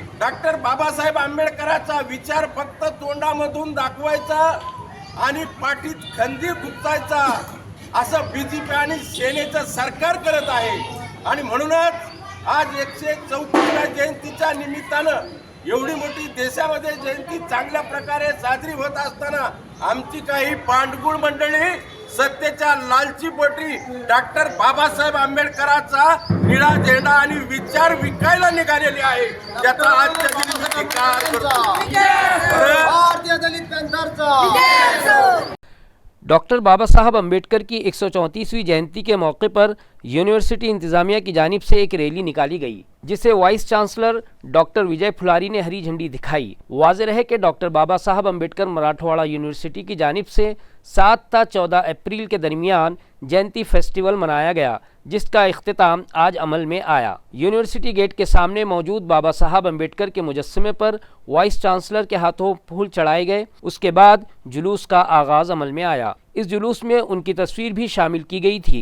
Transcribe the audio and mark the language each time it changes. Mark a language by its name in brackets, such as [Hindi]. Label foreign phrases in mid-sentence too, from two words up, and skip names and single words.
[Marathi] डॉक्टर बाबासाहेब आंबेडकरांचा विचार फक्त तोंडामधून दाखवायचा आणि पाठीत खंजीर गुंतायचा असं BJP आणि सेनेचं सरकार करत आहे आणि म्हणूनच आज 134व्या जयंतीच्या निमित्तानं एवढी मोठी देशामध्ये जयंती चांगल्या प्रकारे साजरी होत असताना आमची काही पांडगुळ मंडळी सत्तेच्या लालची पोटी डॉक्टर बाबासाहेब आंबेडकरांचा निळा झेंडा आणि विचार विकायला निघालेली आहे. त्याचा आजच्या दिवशी धिक्कार करतो. भारतीय दलित पॅंथरचा. [Urdu] ڈاکٹر بابا صاحب امبیڈکر کی 134ویں جینتی کے موقع پر یونیورسٹی انتظامیہ کی جانب سے ایک ریلی نکالی گئی، جسے وائس چانسلر ڈاکٹر وجے پھلاری نے ہری جھنڈی دکھائی. واضح رہے کہ ڈاکٹر بابا صاحب امبیڈکر مراٹھواڑہ یونیورسٹی کی جانب سے 7 تا 14 اپریل کے درمیان جینتی فیسٹیول منایا گیا، جس کا اختتام آج عمل میں آیا. یونیورسٹی گیٹ کے سامنے موجود بابا صاحب امبیڈکر کے مجسمے پر وائس چانسلر کے ہاتھوں پھول چڑھائے گئے. اس کے بعد جلوس کا آغاز عمل میں آیا۔ اس جلوس میں ان کی تصویر بھی شامل کی گئی تھی.